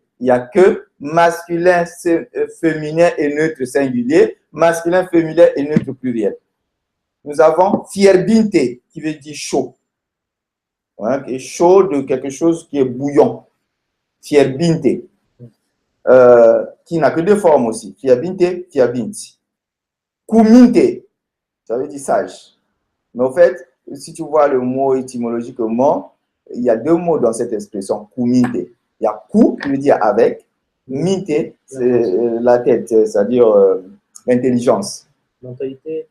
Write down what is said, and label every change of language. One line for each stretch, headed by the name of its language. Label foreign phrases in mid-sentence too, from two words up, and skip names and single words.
French: Il n'y a que masculin, féminin et neutre singulier, masculin, féminin et neutre pluriel. Nous avons fierbinte, qui veut dire chaud. Voilà, qui est chaud de quelque chose qui est bouillant. Fierbinte. Qui n'a que deux formes aussi.
Romanian: Fierbinte, fierbinte.
French: Cuminte, ça veut dire sage. Mais en fait, si tu vois le mot étymologiquement, il y a deux mots dans cette expression, cuminte. Il y a cou, qui veut dire avec. Minte, c'est la tête, c'est-à-dire l'intelligence. Mentalité.